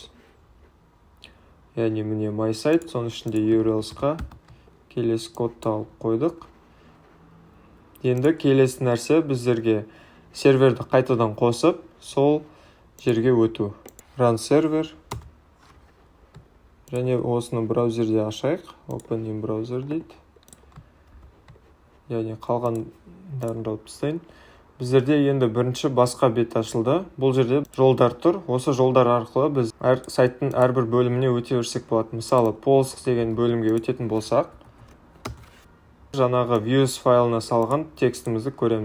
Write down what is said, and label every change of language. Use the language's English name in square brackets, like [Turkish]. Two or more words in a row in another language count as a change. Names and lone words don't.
[Kazakh] Яғни міне MySite, соның ішінде URLs-қа келесі кодты алып қойдық. Енді келесі нәрсе біздерге серверді қайтадан қосып, сол жерге өту. [English] Run server. [Kazakh] Және осыны браузерде ашайық. [English] Open in browser дейді. [Kazakh] Яғни қалғандарын жауып тастайын. Біздерде енді бірінші басқа бет ашылды. Бұл жерде жолдар тұр. Осы жолдар арқылы біз сайттың әрбір бөліміне өте берсек болады. Мысалы, pols деген бөлімге өтетін болсақ, жаңағы views файлына салған текстімізді көреміз.